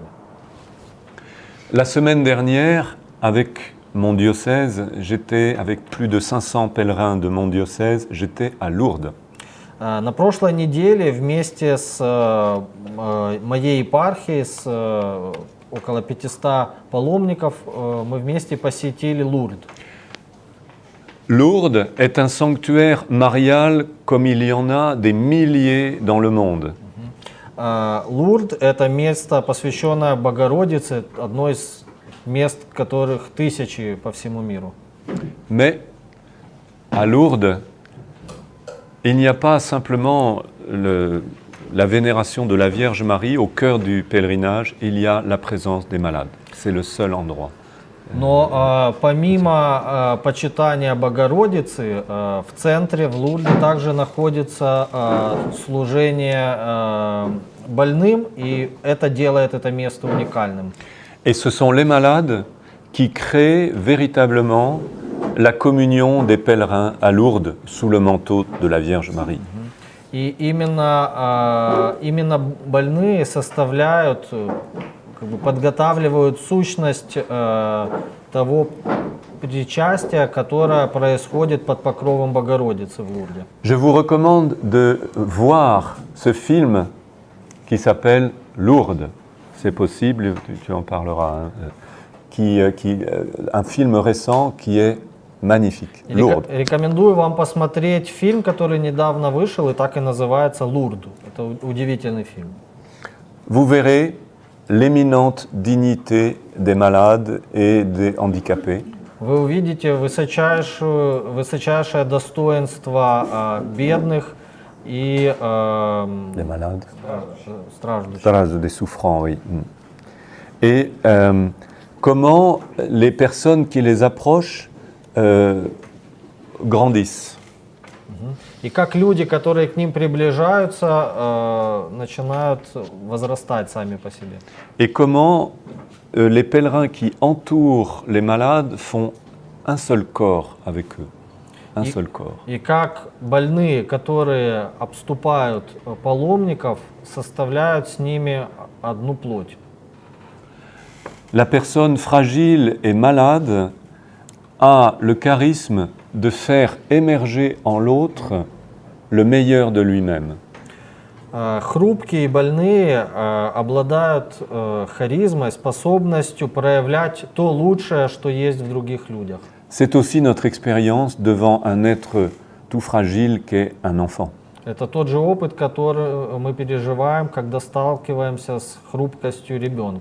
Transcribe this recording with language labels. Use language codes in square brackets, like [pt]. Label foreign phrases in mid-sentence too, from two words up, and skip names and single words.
[fr] La semaine dernière, avec mon diocèse, j'étais avec plus de 500 pèlerins de mon diocèse, j'étais à Lourdes. [ru] На прошлой неделе вместе с моей епархией, с около 500 паломников, мы вместе посетили Лурд. [fr] Lourdes est un sanctuaire marial comme il y en a des milliers dans le monde. [ru] Лурд – это место, посвященное Богородице, одно из мест, которых тысячи по всему миру. [fr] Mais à Lourdes, il n'y a pas simplement la vénération de la Vierge Marie au cœur du pèlerinage, il y a la présence des malades. C'est le seul endroit. [ru] Но помимо почитания Богородицы, в центре, в Лурде, также находится служение больным, и это делает это место уникальным. [fr] Et ce sont les malades qui créent véritablement la communion des pèlerins à Lourdes sous le manteau de la Vierge Marie. [ru] И именно больные составляют, подготавливают сущность того причастия, которое происходит под покровом Богородицы в Лурде. [fr] Je vous recommande de voir ce film qui s'appelle Lourdes. C'est possible, tu en parleras. Un film récent qui est magnifique. Lourdes. [ru] Рекомендую вам посмотреть фильм, который недавно вышел и так и называется «Лурд». Это удивительный фильм. [fr] Vous verrez l'éminente dignité des malades et des handicapés. [ru] Вы увидите высочайшее достоинство бедных и [fr] des malades, [ru] страждущих. [fr] des souffrants, oui. Et comment les personnes qui les approchent grandissent. [ru] И как люди, которые к ним приближаются, начинают возрастать сами по себе. [fr] Et comment les pèlerins qui entourent les malades font un seul corps avec eux. Un seul corps. [ru] И как больные, которые обступают паломников, составляют с ними одну плоть. [fr] La personne fragile et malade a le charisme de faire émerger en l'autre le meilleur de lui-même. [ru] Хрупкие и больные обладают харизмой, способностью проявлять то лучшее, что есть в других людях. [fr] C'est aussi notre expérience devant un être tout fragile qu'est un enfant. [ru] Это тот же опыт, который мы переживаем, когда сталкиваемся с хрупкостью ребенка.